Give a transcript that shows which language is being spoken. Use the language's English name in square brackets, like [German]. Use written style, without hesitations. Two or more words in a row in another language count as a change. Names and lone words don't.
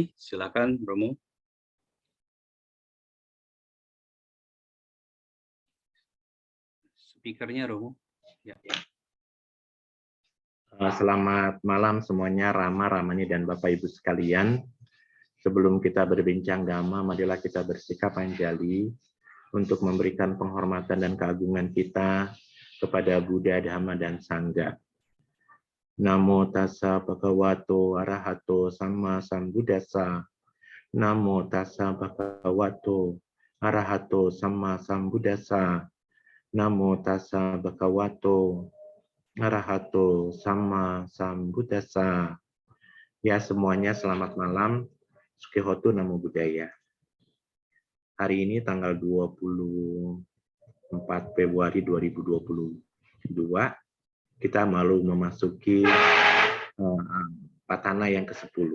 [Indonesian] Silakan Romo. Speakernya Romo. Ya. Selamat malam semuanya, Rama, Ramani, dan Bapak Ibu sekalian. Sebelum kita berbincang dhamma, marilah kita bersikap anjali untuk memberikan penghormatan dan keagungan kita kepada Buddha, Dhamma, dan Sangha. [Pali] Namo tassa bhagavato arahato samma sambuddhassa. Namo tassa bhagavato arahato samma sambuddhassa. Namo tassa bhagavato arahato samma sambuddhassa. [Indonesian] Ya semuanya, selamat malam. [Pali] Sukihotu Namo Buddhaya. [Indonesian] Hari ini tanggal 24 Februari 2022, kita malu memasuki Patana yang ke-10.